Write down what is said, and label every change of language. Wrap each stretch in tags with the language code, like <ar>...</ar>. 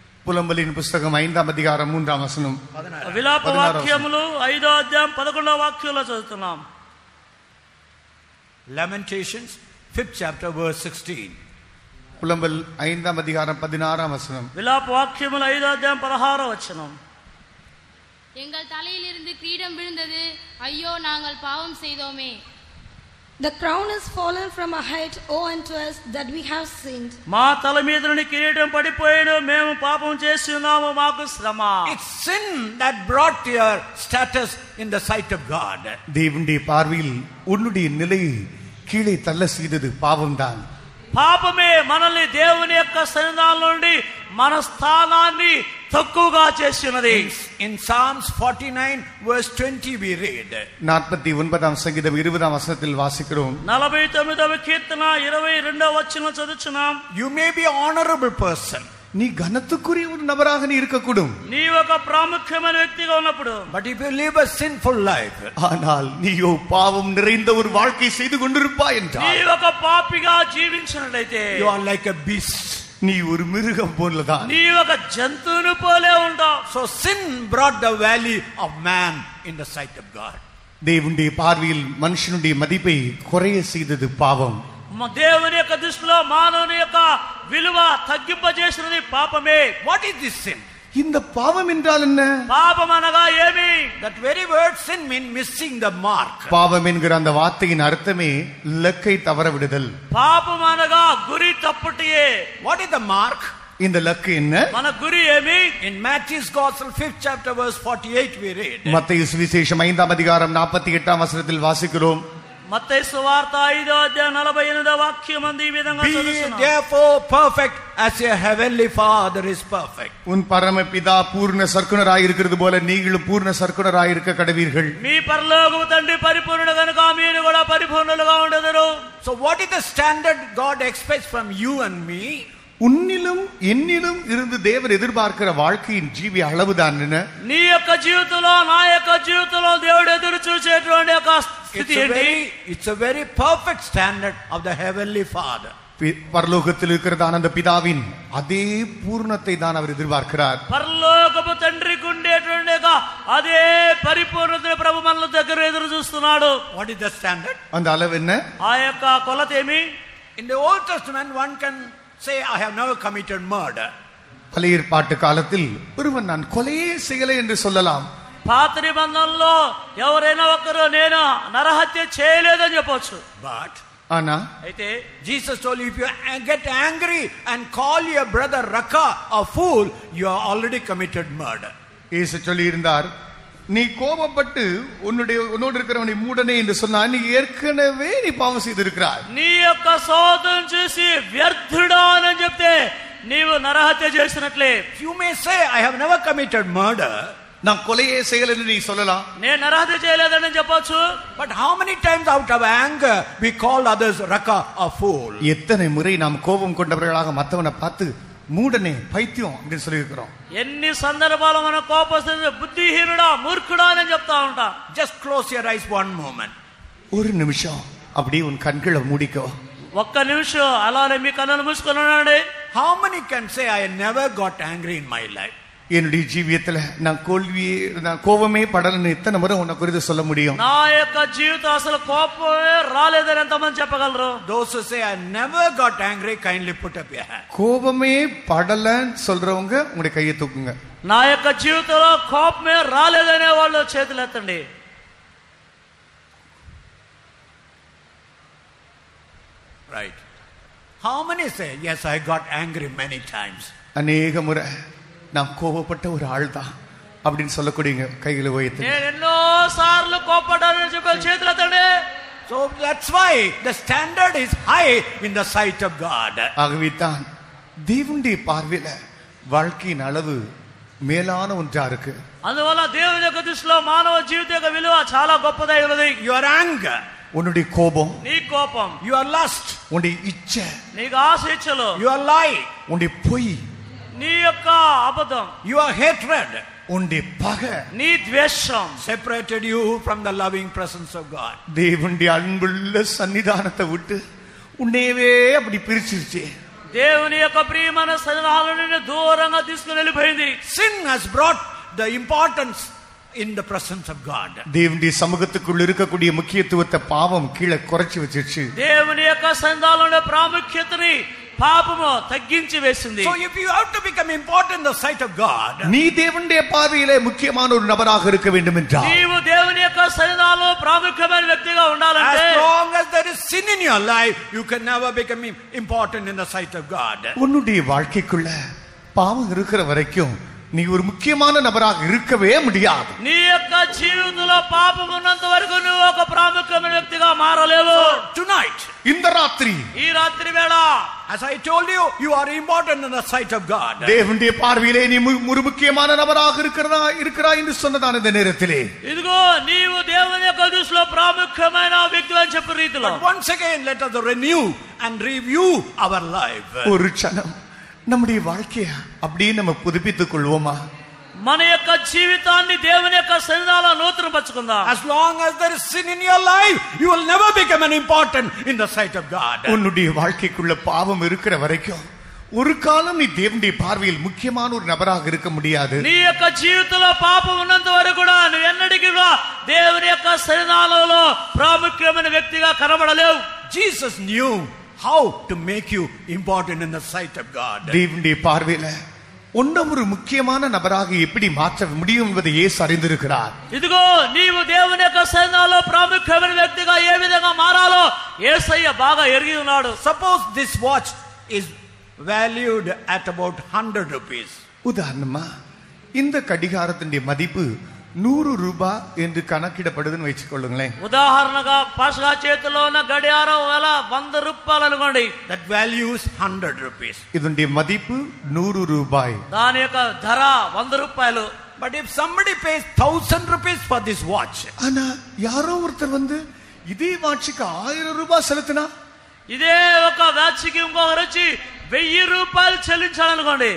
<ta>புலம்பலின் புஸ்தகம் 5ஆம் அதிகாரம் 3ஆம் வசனம்.</ta> <te>విలాప వాక్యములు 5వ అధ్యాయం 11వ వాక్యంలో చదువుతున్నాం.</te> <en>Lamentations 5th chapter verse 16.</en> <ta>புலம்பல் 5ஆம் அதிகாரம் 16ஆம் வசனம்.</ta> <te>విలాప వాక్యములు 5వ అధ్యాయం 16వ వచనం.</te> <ta>எங்கள் தலையிலிருந்து கிரீடம் விழுந்தது, ஐயோ நாங்கள் பாவம் செய்தோமே.</ta> <en>The crown is fallen from our head, woe unto us that we have sinned.</en> <te>మా తల మీద నుండి కిరీటం పడిపోయాను, మేము పాపం చేసి ఉన్నాము, మాకు శ్రమ.</te> <en>It's sin that brought your status in the sight of God.</en> <ta>தேவனுடைய பார்வையில் உன்னுடைய நிலையை கீழே தள்ள செய்தது பாவம்தான்.</ta> <te>పాపమే మనల్ని దేవుని యొక్క సన్నిధానం నుండి మన స్థానాన్ని తక్కువగా చేసినది.</te> <en>In Psalms 49 verse 20 we read,</en> <ta>49ஆம் சங்கீதம் 20ஆம் வசனத்தில் வாசிக்கிறோம்,</ta> <te>49వ కీర్తన 22వ వచనం చదువుచున్నాం.</te> <en>you may be an honorable person,</en> <ta>நீ கனத்துக்குரிய ஒரு நபராக நீ இருக்கக்கூடும்,</ta> <te>నీ ఒక ప్రాముఖ్యమైన వ్యక్తిగా ఉన్నప్పుడు,</te> <en>but if you live a sinful life,</en> <ta>ஆனால் நீயோ பாவம் நிறைந்த ஒரு வாழ்க்கை செய்து கொண்டிருப்பாய்</ta> <te>నీ</te> <ta>என்றால்</ta> <te>ఒక పాపిగా జీవించినట్లయితే</te> <en>you are like a beast.</en> <ta>நீ ஒரு மிருகம் போலதான்.</ta> <te>నీ ఒక జంతువును పోలే ఉంటావు.</te> <en>So sin brought the value of man in the sight of God.</en> <ta>தேவனுடைய பார்வையில் மனுஷனுடைய மதிப்பை குறைய செய்தது பாவம்.</ta> <te>దేవుని యొక్క దృష్టిలో మానవుని యొక్క విలువ తగ్గింపజేసినది పాపమే.</te> <en>What is this sin?</en> <ta>இந்த பாவம் என்றால் என்ன?</ta> <te>పాపం అనగా ఏమి?</te> <en>That very word sin means missing the mark.</en> <ta>பாவம் என்கிற அந்த வார்த்தையின் அர்த்தமே லக்கை தவற விடுதல்.</ta> <te>పాపం అనగా గురి తప్పుటియే.</te> <en>What is the mark?</en> <ta>இந்த லக்கு என்ன?</ta> <te>మన గురి ఏమి?</te> <en>In Matthew's Gospel 5th chapter verse 48 we read,</en> <ta>மத்தேயு சுவிசேஷம் 5ஆம் அதிகாரம் 48ஆம் வசனத்தில் வாசிக்கிறோம்,</ta> <te>మత్తయి సువార్త 5వ అధ్యాయం 48వ వాక్యం ఈ విధంగా</te> <en>be</en> <te>చదువుతున్నాం.</te> <en>therefore perfect as your heavenly Father is perfect.</en> <ta>உன் பரமபிதா பூர்ண சர்க்குணராய் இருக்கிறது போல நீங்களும் பூர்ண சர்க்குணராய் இருக்க கடவீர்கள்.</ta> <te>మీ పరలోకపు తండ్రి పరిపూర్ణుడు కనుక మీరు కూడా పరిపూర్ణులుగా ఉండెదరు.</te> <en>So what is the standard God expects from you and me?</en> <ta>உன்னிலும் என்னிலும் இருந்து தேவன் எதிர்பார்க்கிற வாழ்க்கையின் ஜீவி அளவுதான் என்ன?</ta> <te>నీ యొక్క జీవితంలో నా యొక్క జీవితంలో దేవుడు ఎదురు చూసేటువంటి ఒక స్థితి ఏంటి?</te> <en>It's a very perfect standard of the heavenly Father.</en> <ta>பரலோகத்தில் இருக்கிறதான அந்த பிதாவின் அதே பூர்ணத்தை தான் அவர் எதிர்பார்க்கிறார்.</ta> <te>పరలోకపు తండ్రికి ఉండేటువంటి అదే పరిపూర్ణతను ప్రభు మన దగ్గర ఎదురు చూస్తున్నాడు.</te> <en>What is the standard?</en> <ta>அந்த அளவு என்ன?</ta> <te>ఆ యొక్క కొలత ఏమి?</te> <en>In the Old Testament, one can say, I have never committed murder.</en> <ta>பழைய ஏற்பாட்டு காலத்தில் ஒருவன் நான் கொலையே செய்யலை என்று சொல்லலாம்.</ta> <te>పాత నిబంధనలో ఎవరైనా ఒకరు నేను నరహత్య చేయలేదని చెప్పొచ్చు.</te> <en>But</en> <ta>ஆனா</ta> <te>అయితే</te> <en>Jesus told you, if you get angry and call your brother Raka a fool, you are already committed murder.</en> <ta>இயேசு சொல்லி இருந்தார், நீ கோபப்பட்டு உன்னோடு இருக்கிறவனை மூடனே என்று சொன்னா நீ ஏற்கனவே நீ பாவம் செய்திருக்கிறாய்.</ta> <te>నీ యొక్క సోదరుని చూసి వ్యర్థుడా అని చెప్తే నీవు నరహత్య చేసినట్లే.</te> <en>You may say, I have never committed murder.</en> <ta>நான் கொலையே செய்யலைன்னு நீ சொல்லலாம்.</ta> <te>నేను నరహత్య చేయలేదని చెప్పొచ్చు.</te> <en>But how many times out of anger we call others Raka a fool?</en> <ta>எத்தனை முறை நாம் கோபம் கொண்டவர்களாக மற்றவனை பார்த்து மூடனே பைத்தியம் அப்படின்னு சொல்லி இருக்கிறோம்.</ta> <te>ఎన్ని సందర్భాలు మన కోపస్తుంది బుద్ధిహీనుడా మూర్ఖుడా అని చెప్తా ఉంటా.</te> <en>Just close your eyes one moment.</en> <ta>ஒரு நிமிஷம் அப்படியே உன் கண்களை மூடிக்கோ.</ta> <te>ఒక్క నిమిషం అలానే మీ కన్నులు మూసుకొని ఉండండి.</te> <en>How many can say, I never got angry in my life?</en> <ta>என்னுடைய ஜீவியத்துல நான் கோபமே படலன்னு எத்தனை முறை உன்னை குறித்து சொல்ல முடியும்?</ta> <te>నా యొక్క జీవితం అసలు కోపమే రాలేదని ఎంతమంది చెప్పగలరు?</te> <en>Those who say, I never got angry, kindly put up your hand.</en> <ta>கோபமே படலன்னு சொல்றவங்க உங்களுடைய கையை தூக்குங்க.</ta> <te>నా యొక్క జీవితంలో కోపమే రాలేదనే వాళ్ళు చేతులు ఎత్తండి.</te> <en>Right. How many say, yes, I got angry many times?</en> <ta>அநேக முறை நான் கோபப்பட்ட ஒரு ஆள் தான் அப்படின்னு சொல்லக்கூடிய கைகளை உயர்த்து.</ta> <te>నేను ఎన్నో సార్లు కోపపడ్డానని చెప్పి చేతులు ఎత్తండి.</te> <en>So that's why the standard is high in the sight of God.</en> <ta>ஆகவே தான் தேவனுடைய பார்வையில வாழ்க்கையின் அளவு மேலான ஒன்றா இருக்கு.</ta> <te>అందువల్ల దేవుని యొక్క దృష్టిలో మానవ జీవిత యొక్క విలువ చాలా గొప్పదై ఉన్నది.</te> <en>Your anger,</en> <ta>உன்னுடைய கோபம்,</ta> <te>నీ కోపం,</te> <en>your lust,</en> <ta>உன்னுடைய இச்சை,</ta> <te>నీకు ఆశ ఇచ్చలు,</te> <en>your lie,</en> <ta>உன்னுடைய பொய்,</ta> <te>నీ యొక్క అబద్ధం,</te> <en>your hatred,</en> <ta>உன்னுடைய பகை</ta> <te>నీ ద్వేషం</te> <en>separated you from the loving presence of God.</en> <ta>தேவனுடைய அன்புள்ள சன்னிதானத்தை விட்டு உன்னையவே அப்படி பிரிச்சிருச்சு.</ta> <te>దేవుని యొక్క ప్రియమైన సన్నిధానం నుండి దూరంగా తీసుకుని వెళ్ళిపోయింది.</te> <en>Sin has brought the importance in the presence of God.</en> <ta>தேவனுடைய சமூகத்துக்குள்ள இருக்கக்கூடிய முக்கியத்துவத்தை பாவம் கீழே குறைச்சி வச்சிருச்சு.</ta> <te>దేవుని యొక్క సన్నిధానంలో ప్రాముఖ్యతని పాపము తగ్గించి వేసింది.</te> <en>So if you have to become important in the sight of God,</en> <ta>நீ தேவனுடைய பார்வையிலே முக்கியமான ஒரு நபராக இருக்க வேண்டும் என்றால்,</ta> <te>నీవు దేవుని యొక్క సన్నిధానంలో ప్రాముఖ్యమైన వ్యక్తిగా ఉండాలంటే,</te> <en>as long as there is sin in your life, you can never become important in the sight of God.</en> <ta>உன்னுடைய வாழ்க்கைக்குள்ள பாவம் இருக்கிற வரைக்கும் நீ ஒரு முக்கியமான நபராக இருக்கவே முடியாது.</ta> <te>నీ యొక్క జీవితంలో పాపం ఉన్నంత వరకు నువ్వు ఒక ప్రాముఖ్యమైన వ్యక్తిగా మారలేవు.</te> <en>Tonight,</en> <ta>இந்த ராத்திரி,</ta> <te>ఈ రాత్రి వేళ,</te> <en>as I told you, you are important in the sight of God.</en> <ta>தேவனுடைய பார்வையிலே நீ ஒரு முக்கியமான நபராக இருக்கிறாய் என்று சொன்னதான இந்த நேரத்திலே,</ta> <te>ఇదిగో నీవు దేవుని యొక్క దృష్టిలో ప్రాముఖ్యమైన వ్యక్తి అని చెప్పే రీతిలో,</te> <en>But once again, let us renew and review our life.</en> <ta>ஒரு க்ஷணம் நம்முடைய வாழ்க்கைய அப்படியே நம்ம புதுப்பித்துக் கொள்வோமா?</ta> <te>మన యొక్క జీవితాన్ని దేవుని యొక్క సన్నిధానంలో నూతనపరచుకుందాం.</te> <en>As long as there is sin in your life, you will never become an important in the sight of God.</en> <ta>உன்னுடைய வாழ்க்கைக்குள்ள பாவம் இருக்கிற வரைக்கும் ஒரு காலம் நீ தேவனுடைய பார்வையில் முக்கியமான ஒரு நபராக இருக்க முடியாது.</ta> <te>నీ యొక్క జీవితంలో పాపం ఉన్నంత వరకు కూడా నువ్వు ఎన్నటికీ కూడా దేవుని యొక్క సన్నిధానంలో ప్రాముఖ్యమైన వ్యక్తిగా కనబడలేవు.</te> <en>Jesus knew how to make you important in the sight of God.</en> <ta>தேவனுடைய பார்வையில உன்னை ஒரு முக்கியமான நபராக எப்படி மாற்ற முடியும் என்பதை இயேசு அறிந்திருக்கிறார்.</ta> <te>ఇదిగో నీవు దేవుని యొక్క సన్నిధానంలో ప్రాముఖ్యమైన వ్యక్తిగా ఏ విధంగా మారాలో యేసయ్య బాగా ఎరిగి ఉన్నాడు.</te> <en>Suppose this watch is valued at about 100 rupees.</en> <ta>உதாரணமா இந்த கடிகாரத்தினுடைய மதிப்பு 100 ரூபாய் என்று கணக்கிடப்படுதுன்னு வச்சுக்கொள்ளுங்களேன்.</ta> <te>ఉదాహరణగా పాషా చేతిలో ఉన్న గడియారం వేల 100 రూపాయలు అనుకోండి.</te> <en>That value is 100 rupees.</en> <ta>இதனுடைய மதிப்பு 100 ரூபாய்.</ta> <te>దాని యొక్క ధర 100 రూపాయలు.</te> <en>But if somebody pays 1000 rupees for this watch,</en> <ta>ஆனா யாரோ ஒருத்தர் வந்து இதே வாட்சுக்கு 1000 ரூபாய் செலுத்தினா,</ta> <te>ఇదే ఒక వాచ్కి ఇంకొకరు వచ్చి 1000 రూపాయలు చెల్లించాలనుకోండి,</te>